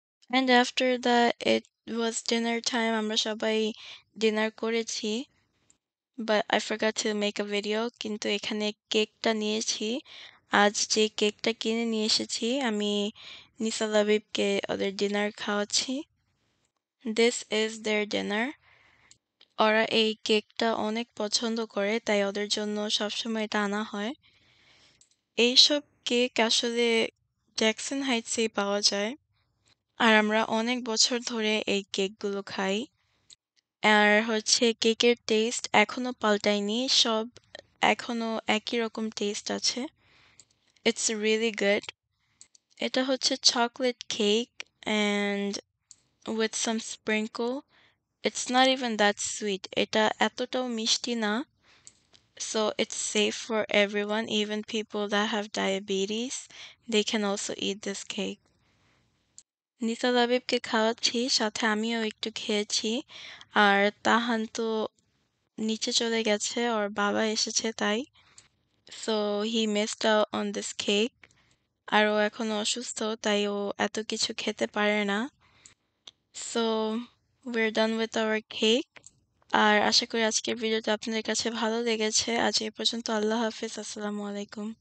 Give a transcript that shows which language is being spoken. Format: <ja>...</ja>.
<en>And after that it was dinner time.</en> <bn>আমরা সবাই dinner করেছি।</bn> <en>But I forgot to make a video.</en> <bn>কিন্তু এখানে কেকটা নিয়েছি। আজ যে কেকটা কিনে নিয়ে এসেছি, আমি নিসা লাবিবকে ওদের ডিনার খাওয়াচ্ছি।</bn> <en>This is their dinner.</en> <bn>ওরা এই কেকটা অনেক পছন্দ করে, তাই ওদের জন্য সবসময় এটা আনা হয়। এইসব কেক আসলে জ্যাকসন হাইটসেই পাওয়া যায়, আর আমরা অনেক বছর ধরে এই কেকগুলো খাই। আর হচ্ছে কেকের টেস্ট এখনো পাল্টায়নি, সব এখনো একই রকম টেস্ট আছে।</bn> <en>It's really good.</en> <bn>এটা হচ্ছে chocolate cake</bn> <en>And with some sprinkle. It's not even that sweet.</en> <bn>এটা এতটাও মিষ্টি না।</bn> <en>So it's safe for everyone, even people that have diabetes. They can also eat this cake.</en> <bn>নিসা লাবিবকে খাওয়াচ্ছি, সাথে আমিও একটু খেয়েছি। আর তাহান তো নিচে চলে গেছে, ওর বাবা এসেছে তাই।</bn> <en>So he missed out on this cake.</en> <bn>আর ও এখন অসুস্থ, তাই ও এত কিছু খেতে পারে না।</bn> <en>So we're done with our cake.</en> <bn>আর আশা করি আজকের ভিডিওটা আপনাদের কাছে ভালো লেগেছে। আজ এই পর্যন্ত। আল্লাহ হাফেজ। আসসালামু আলাইকুম।</bn>